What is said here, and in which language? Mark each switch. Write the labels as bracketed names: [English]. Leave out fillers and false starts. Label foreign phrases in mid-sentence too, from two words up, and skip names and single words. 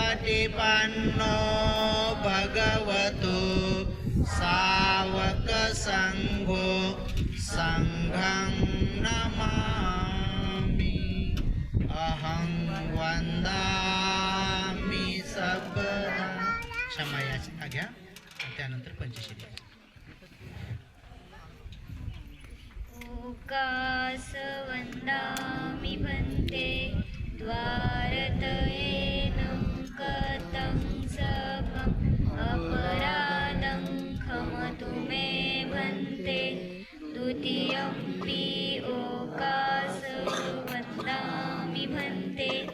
[Pali] सुपटिपन्नो भगवतो सावक संघो संघं नमामि अहं वंदामि सबदा. [Marathi] क्षमा याचना घ्या आणि त्यानंतर पंचशील. [Pali] ओकास वंदामि भन्ते द्वारतयेनं कतं सपम् अपराधं क्षमतु मे भन्ते द्वितीयम्पि ओकास वंदामि भन्ते